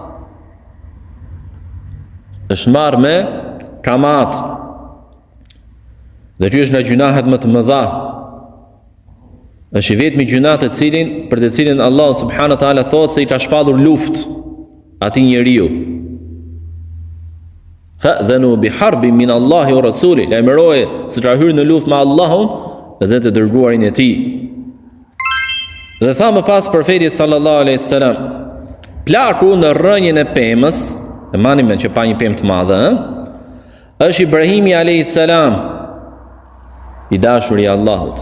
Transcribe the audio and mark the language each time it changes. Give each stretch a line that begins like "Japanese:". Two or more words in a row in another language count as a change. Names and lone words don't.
Albanian: Është marrë me kamat. Dhe ky është nga gjunahet më të mëdha. Është i vetmi gjuna për të cilin Allah
Arabic: سبحانه وتعالى
Albanian: thotë se i ka shpallur luftë atij njeriu.
Arabic: فأذنوا بحرب من الله ورسوله,
Albanian: lajmëroje se ka hyrë në luftë me Allahun dhe të dërguarin e tij. Dhe tha më pas profeti
Arabic: صلى الله عليه وسلم,
Albanian: plaku në rrënjën e pemës, e mani me që pa një pemë të madhe, është Ibrahimi
Arabic: عليه السلام,
Albanian: i dashuri i Allahut.